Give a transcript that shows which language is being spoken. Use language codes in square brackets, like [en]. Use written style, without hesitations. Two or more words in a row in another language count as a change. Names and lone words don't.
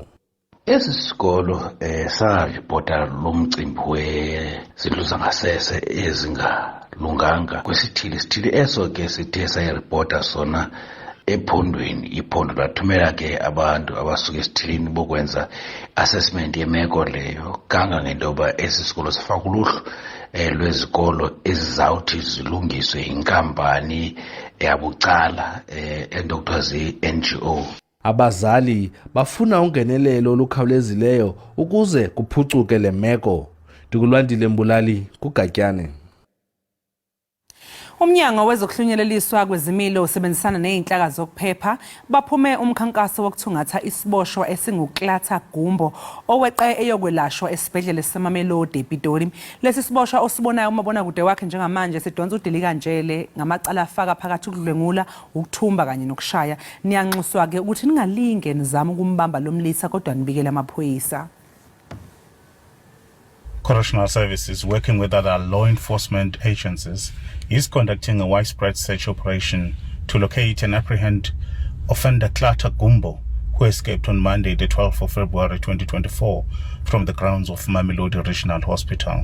[xh] Esi sikolo saripota lomcimbi wezindlu zangasese ezingalunganga kwesithili eso ke sithe sayiripota sona ephondweni iphondo lathumela ke abantu abasuka esithilini bokwenza assessment yemeko leyo kangangendoba esi sikolo sifaka uluhlu lwezikolo ezizawuthi zilungiswe inkampani yabucala endokuthiwa zi-NGO. Abazali bafuna ungenelelo olukhawulezileyo ukuze kuphucuke le meko. Ndikulwandile Mbulali kuGatyane. [zu] Umnyango wezokuhlunyeleliswa kwezimilo usebenzisana nezinhlaka zokuphepha baphume umkhankaso wokuthungatha isiboshwa esinguKlata Gumbo oweqe eyokwelashwa esibhedlela seMamelodi ePitori. Lesi siboshwa osibonayo umabona kude wakhe njengamanje sidonsa uDilika Njele ngamacala afaka phakathi ukudlwengula, ukuthumba kanye nokushaya. Niyanxuswa ke ukuthi ningalinge nizama ukumbamba lo mlisa kodwa nibikele amaphoyisa. [en] Correctional Services, working with other law enforcement agencies, is conducting a widespread search operation to locate and apprehend offender Klata Gumbo, who escaped on Monday, the 12th of February 2024, from the grounds of Mamelodi Regional Hospital.